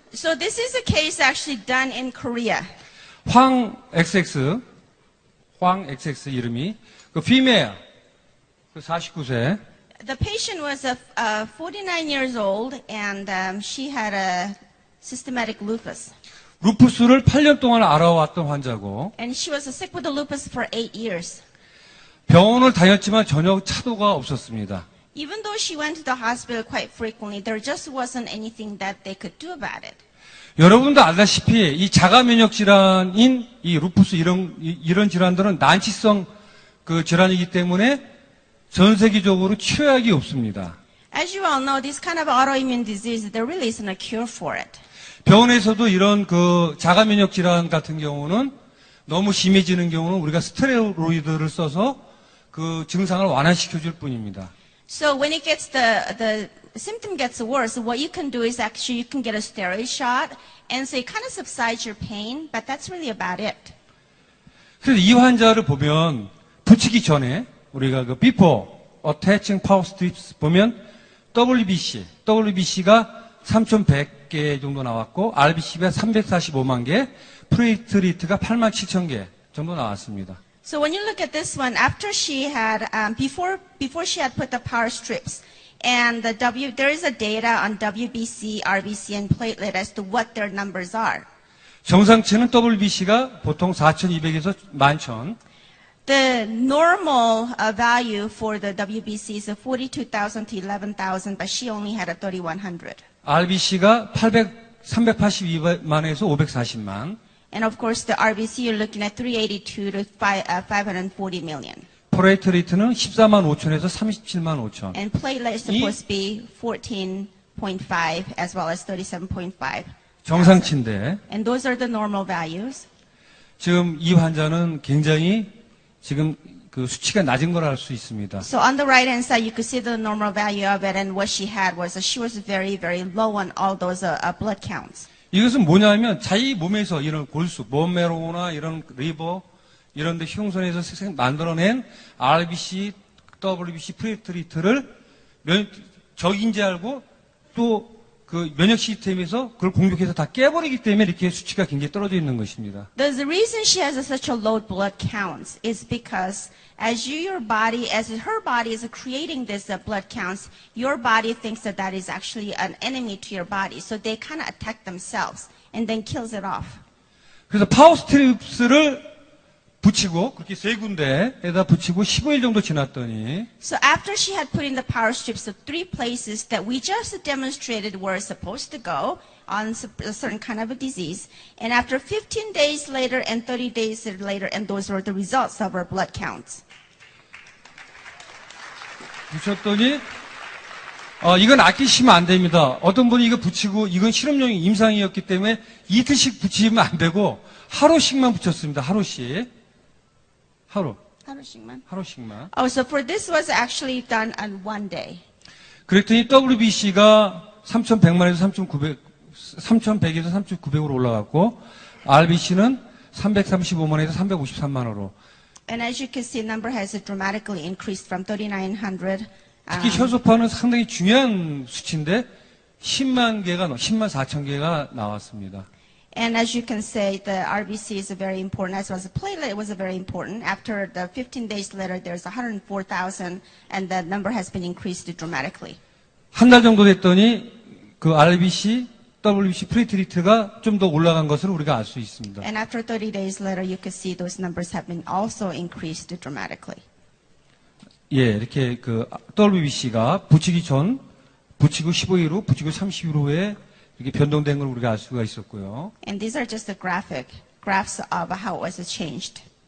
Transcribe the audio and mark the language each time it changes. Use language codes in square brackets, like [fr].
[en] So this is a case actually done in Korea. [ko] 황 XX 이름이 female 49세. [en] The patient was 49 years old and she had a systematic lupus. [ko] 루푸스를 8년 동안 알아왔던 환자고 [en] And she was sick with the lupus for 8 years. [ko] 병원을 다녔지만 전혀 차도가 없었습니다. [en] Even though she went to the hospital quite frequently, there just wasn't anything that they could do about it. [ko] 여러분도 알다시피 이 자가 면역 질환인 이 루푸스 이런 질환들은 난치성 질환이기 때문에 전 세계적으로 치료약이 없습니다. [en] As you all know, this kind of autoimmune disease, there really isn't a cure for it. [ko] 병원에서도 이런 자가 면역 질환 같은 경우는 너무 심해지는 경우는 우리가 스테로이드를 써서 그 증상을 완화시켜 줄 뿐입니다. [en] So when it gets the symptom gets worse, what you can do is actually you can get a steroid shot, and so it kind of subsides your pain, but that's really about it. [ko] 그래서 이 환자를 보면 붙이기 전에 우리가 [en] before attaching power strips [ko] 보면 WBC가 3,100개 정도 나왔고 RBC가 345만 개, 플레이트리트가 87,000개 정도 나왔습니다. [en] So when you look at this one, after she had before she had put the power strips, and there is a data on WBC, RBC, and platelet as to what their numbers are. [ko] 정상치는 WBC가 보통 4,200에서 11,000. [en] The normal value for the WBC is 42,000 to 11,000, but she only had a 3,100. [ko] RBC가 382만에서 540만. [en] And of course, the RBC, you're looking at 382 to 540 million. [ko] 플레이트리트는 14만 5천에서 37만 5천. [en] And platelet is supposed to be 14.5 as well as 37.5. [ko] 정상치인데 [en] And those are the normal values. [ko] 지금 이 환자는 굉장히 지금 수치가 낮은 걸 알 수 있습니다. [en] So on the right hand side, you could see the normal value of it, and what she had was she was very, very low on all those blood counts. [ko] 이것은 뭐냐면 자기 몸에서 이런 골수, 본메로나 이런 리버 이런 데 흉선에서 만들어낸 RBC, WBC, 플레이트리트를 적인 줄 알고 또 그 면역 시스템에서 그걸 공격해서 다 깨버리기 때문에 이렇게 수치가 굉장히 떨어져 있는 것입니다. [en] The reason she has such a low blood counts is because as her body is creating this blood counts, your body thinks that is actually an enemy to your body. So they kind of attack themselves and then kills it off. [ko] 그래서 파워 스트립스를 붙이고 그렇게 세 군데에다 붙이고 15일 정도 지났더니 [en] So after she had put in the power strips of 3 places that we just demonstrated were supposed to go on a certain kind of a disease, and after 15 days later and 30 days later, and those were the results of our blood counts. [ko] 붙였더니 이건 아끼시면 안 됩니다. 어떤 분이 이거 붙이고 이건 실험용 임상이었기 때문에 이틀씩 붙이면 안 되고 하루씩만 붙였습니다. 하루씩. 하루씩만. [en] Oh, so for this was actually done on one day. [ko] 그랬더니 WBC가 3,100만에서 3,100에서 3,900으로 올라갔고 RBC는 335만에서 353만으로. [en] And as you can see, number has dramatically increased from 3,900. [ko] 특히 혈소판은 상당히 중요한 수치인데 10만 4천 개가 나왔습니다. [en] And as you can say, the RBC is very important, as well as the platelet was very important. After the 15 days later, there's 104,000, and the number has been increased dramatically. [ko] 한 달 정도 됐더니 그 RBC, WBC 플레이트리트가 좀 더 올라간 것을 우리가 알 수 있습니다. [en] And after 30 days later, you can see those numbers have been also increased dramatically. [ko] 예, 이렇게 그 WBC가 붙이기 전, 붙이고 15일 후, 붙이고 30일 후에 이렇게 변동된 걸 우리가 알 수가 있었고요. [en] And these are just the graphs of how it was changed.